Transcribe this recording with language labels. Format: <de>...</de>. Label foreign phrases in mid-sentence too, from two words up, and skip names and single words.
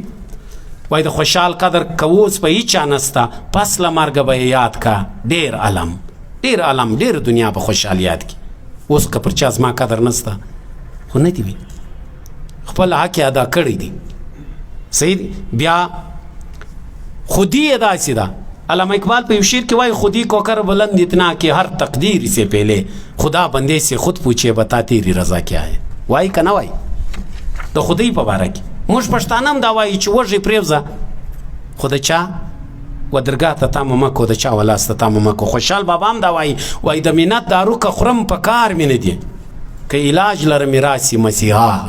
<ps>وایي د خوشحال قدر که اوس په هېچا نسته، پس له مرګه به یې یاد که ډېر علم، ډېر علم، ډېر دنیا به خوشحال یاد کړي. اوس که پر چا زما قدر نسته خو نه دي وي، خپل حق یې ادا کړی دی. صحیح دی؟ بیا خودی یې داسې ده. علامہ اقبال په یو شعر کې وایي</ps> <ur>خودی کو کر بلند اتنا کہ ہر تقدیر سے پہلے خدا بندے سے خود پوچھے بتا تیری رضا کیا ہے.</ur> <ps>وایي که نه وایي؟ د خدای په باره کې موږ پښتانه هم دا وایي چې وږی پرېوځه، خو د چا و درګاه ته تامه مه کو، د چا ولاس ته تامه مه کو. خوشحال بابا هم دا وایي د منت دارو که خورم په کار مې نه دي، که علاج لرم راسي مسیحا هم.</ps>